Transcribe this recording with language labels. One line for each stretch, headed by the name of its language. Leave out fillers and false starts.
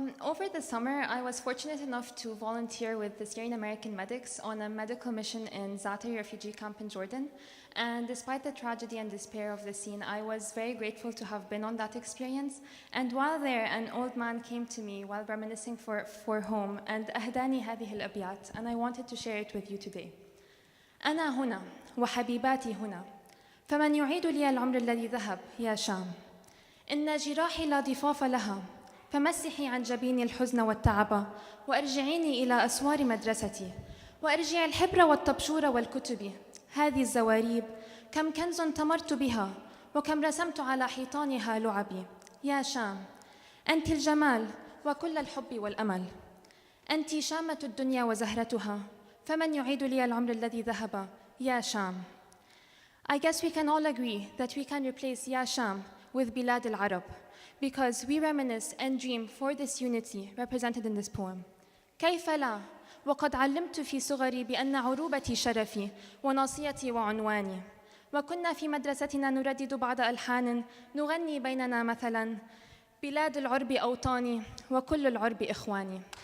English: Over the summer, I was fortunate enough to volunteer with the Syrian American medics on a medical mission in Zaatari refugee camp in Jordan. And despite the tragedy and despair of the scene, I was very grateful to have been on that experience. And while there, an old man came to me while reminiscing for home and
Arabic: أهداني هذه الأبيات,
English: and I wanted to share it with you today.
Arabic: أنا هنا وحبيباتي هنا فمن يعيد لي العمر الذي ذهب يا شام إن جراحي لا ضفاف لها فمسحي عن جبيني الحزن والتعب وارجعيني إلى أسوار مدرستي وارجعي الحبر والطبشور والكتب هذه الزواريب كم كنز تمرت بها وكم رسمت على حيطانها لعبي يا شام أنت الجمال وكل الحب والأمل أنت شامة الدنيا وزهرتها فمن يعيد لي العمر الذي ذهب يا شام.
English: I guess we can all agree that we can replace Ya Sham with Bilad al-Arab, because we reminisce and dream for this unity represented in this poem.
Arabic: كيف لا وقد علمت في صغري بأن عروبتي شرفي وناصيتي وعنواني وكنا في مدرستنا نردد بعض ألحان نغني بيننا مثلا بلاد العرب أوطاني وكل العرب إخواني.